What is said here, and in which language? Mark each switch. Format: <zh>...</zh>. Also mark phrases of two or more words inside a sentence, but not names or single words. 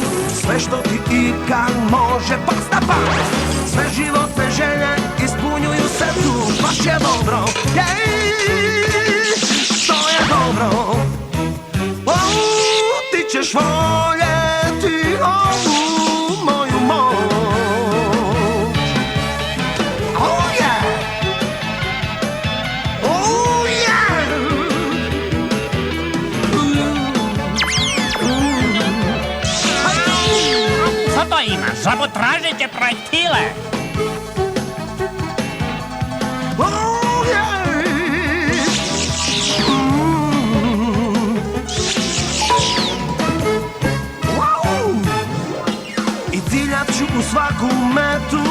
<hr>Sve što ti ikad može past na pamet. Sve životne želje ispunjuju se tu, baš je dobro. To je dobro. Ti ćeš voljeti ovu moju moć.</hr> <en>Oh yeah. Oh yeah.</en> <hr>Co to imaš? Zapotražite projektile. U svaku metu.</hr>